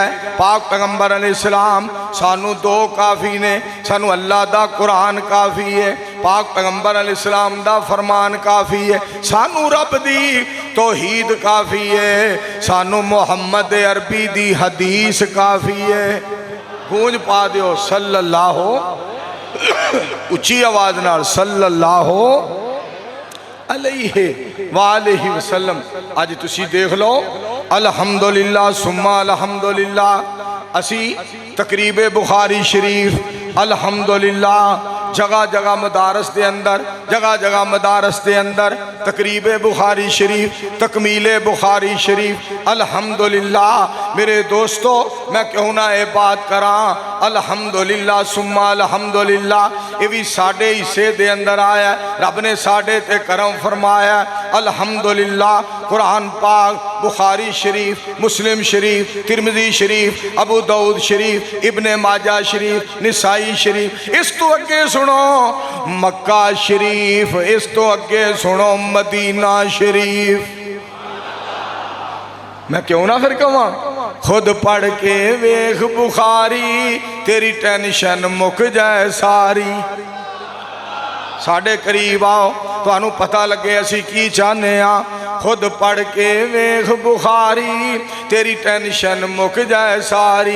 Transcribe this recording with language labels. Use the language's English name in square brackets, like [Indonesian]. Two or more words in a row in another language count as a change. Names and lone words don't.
[Punjabi] پاک پیغمبر علیہ السلام سانوں دو کافی نے، سانوں اللہ دا قرآن کافی ہے، پاک پیغمبر علیہ السلام دا فرمان کافی ہے، سانوں رب دی توحید کافی ہے، سانوں محمد عربی دی حدیث کافی ہے. گونج پا دیو صلی اللہ، اچی آواز نال [Arabic] صلى الله عليه وآله وسلم. [Punjabi] اج تسی دیکھ لو [Arabic] الحمد لله ثم الحمد لله, [Punjabi] اسی تقریب بخاری شریف الحمد للہ جگہ جگہ مدارس کے اندر، جگہ جگہ مدارس کے اندر تقریب بخاری شریف، تکمیل بخاری شریف الحمد للہ. میرے دوستوں میں کیوں نہ یہ بات کرا, [Arabic] الحمد لله ثم الحمد لله, [Punjabi] یہ بھی ساڈے حصے دے اندر آیا، رب نے ساڈے تے کرم فرمایا. الحمد للہ قرآن پاک، بخاری شریف، مسلم شریف، ترمذی شریف، ابو داؤد شریف، ابن ماجہ شریف، نسائی شریف، اس تو اگے سنو مکہ شریف، اس تو اگے سنو مدینہ شریف. میں کیوں نہ فیر کہوا، خود پڑھ کے ویکھ بخاری، تیری ٹینشن مک جائے ساری. ساڈے قریب آؤ، تہانوں پتا لگے اسی کی چاہتے ہیں. خود پڑھ کے ویکھ بخاری، تیری ٹینشن مک جائے ساری.